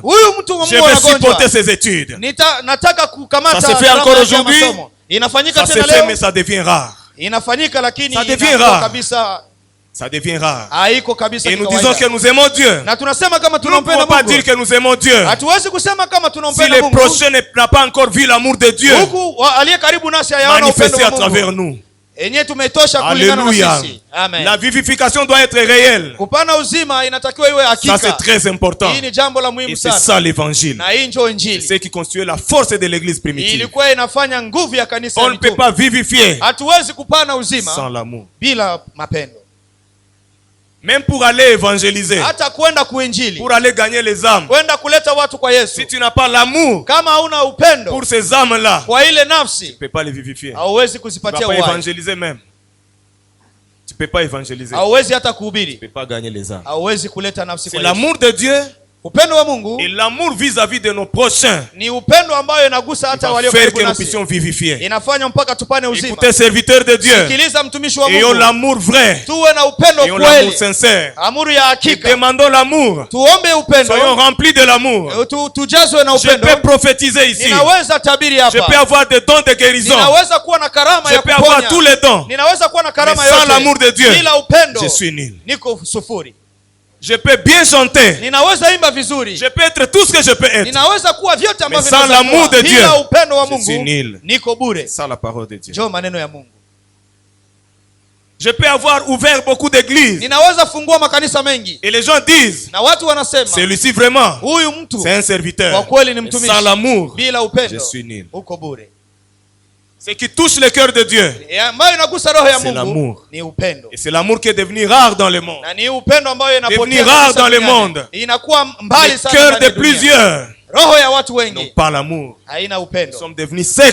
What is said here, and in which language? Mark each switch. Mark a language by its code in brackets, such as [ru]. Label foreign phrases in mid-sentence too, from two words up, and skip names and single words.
[sw] Huyu mtu wa Mungu anagonjwa. [fr] Je vais supporter ses études. [sw] Nataka kukamata. [fr] Ça se fait encore aujourd'hui. [sw] Inafanyika tena leo. [fr] Ça se fait mais ça devient rare. [sw] Inafanyika lakini [fr] ça devient rare. [sw] Kabisa. [fr] Ça devient rare. [sw] Haiko kabisa. [fr] Et nous disons que nous aimons Dieu. [sw] Na tunasema kama tunampenda Mungu. [fr] On ne peut pas dire que nous aimons Dieu. [sw] Hatuwezi kusema kama tunampenda Mungu. [fr] Si le prochain n'a pas encore vu l'amour de Dieu. [sw] Huku aliye karibu nasi hayaona upendo wa Mungu. [fr] Manifesté à travers nous. [sw] Enye tumetosha kulingana na sisi. Amen. [fr] La vivification doit être réelle. [sw] Kupana uzima inatakiwa iwe hakika. [fr] Ça c'est très important. [sw] Hii ni jambo la muhimu sana. [fr] Et c'est ça l'évangile. [sw] Na hii ndio injili. [fr] C'est ce qui constitue la force de l'église primitive. [sw] Ilikuwa inafanya nguvu ya kanisa. [fr] On ne peut pas vivifier. [sw] Hatuwezi kupana uzima [fr] sans l'amour. [sw] Bila mapendo. [fr] Même pour aller évangéliser. [sw] Hata kwenda kuinjili. [fr] Pour aller gagner les âmes. [sw] Kwenda kuleta watu kwa Yesu. [fr] Si tu n'as pas l'amour. [sw] Kama hauna upendo. [fr] Pour ces âmes-là. [sw] Kwa ile nafsi. [fr] Tu ne peux pas les vivifier. [sw] Hauwezi kuzipatia uhai. [fr] Tu ne peux pas évangéliser même. Tu ne peux pas évangéliser. [sw] Hauwezi hata kuhubiri. [fr] Tu ne peux pas gagner les âmes. [sw] Hauwezi kuleta nafsi kwa Yesu. [fr] C'est l'amour de Dieu. [sw] Upendo wa Mungu. [fr] Et l'amour vis-à-vis de nos prochains. [sw] Ni upendo ambayo inagusa hata walio karibu nasi. Inafanya mpaka tupane uzima. [fr] Écoutez serviteurs de Dieu. [sw] Sikiliza mtumishi wa Mungu. [fr] Ayons l'amour vrai. [sw] Tuwe na upendo kweli. [fr] Ayons l'amour sincère. [sw] Amuru ya hakika. [fr] Demandons l'amour. [sw] Tuombe upendo. [fr] Soyons remplis de l'amour. [sw] Tujazwe na upendo. [fr] Je peux prophétiser ici. [sw] Ninaweza tabiri hapa. [fr] Je peux avoir des dons de guérison. [sw] Ninaweza kuwa na karama ya kuponya. [fr] Je peux avoir tous les dons. [sw] Ninaweza kuwa na karama yote. [fr] Sans l'amour de Dieu. [sw] Bila upendo. [fr] Je suis nul. [sw] Niko sufuri. [fr] Je peux bien chanter. [sw] Ninaweza imba vizuri. [fr] Je peux être tout ce que je peux être. [sw] Ninaweza kuwa vyote ambavyo [fr] sans l'amour de Dieu. [sw] Bila upendo wa Mungu. [fr] Je suis nul. [sw] Niko bure. [fr] C'est ça la parole de Dieu. [sw] Njoo maneno ya Mungu. [fr] Je peux avoir ouvert beaucoup d'églises. [sw] Ninaweza fungua makanisa mengi. [fr] Et les gens disent. [sw] Na watu wanasema. [fr] Celui-ci vraiment. [sw] Huyu mtu. [fr] C'est un serviteur. [sw] Kwa kweli ni mtumishi. [fr] Sans l'amour. [sw] Bila upendo. [fr] Je suis nul. [sw] Uko bure. [fr] Ce qui touche le cœur de Dieu, c'est l'amour. Et c'est l'amour qui est devenu rare dans le monde. Devenu rare dans le monde. Le cœur de plusieurs n'ont pas l'amour. Nous sommes devenus secs.